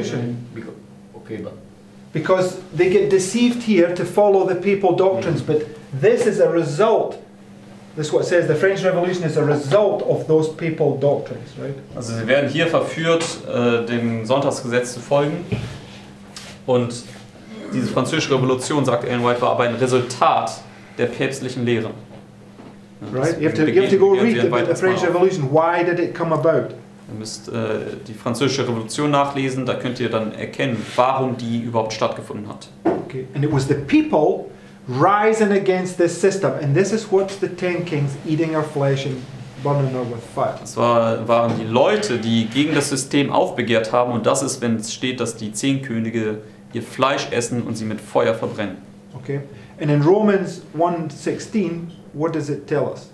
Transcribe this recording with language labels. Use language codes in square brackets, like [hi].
[en] disagreeing because, okay, but because they get deceived here to follow the papal doctrines, but this is a result. This is what it says, the French Revolution is a result of those papal doctrines, right? [de] Also sie werden hier verführt, dem Sonntagsgesetz zu folgen. Und diese französische Revolution, sagt Ellen White, war aber ein Resultat der päpstlichen Lehren. [en] Right? You have to go read the French Revolution. Why did it come about? [de] Ihr müsst die französische Revolution nachlesen, da könnt ihr dann erkennen, warum die überhaupt stattgefunden hat. [en] Okay. And it was the people rising against this system, and this is what the 10 kings eating our flesh and burning her with fire. [de] Das waren die Leute, die gegen das System aufbegehrt haben, und das ist, wenn es steht, dass die 10 Könige ihr Fleisch essen und sie mit Feuer verbrennen. [en] Okay. And in Romans 1:16, what does it tell us?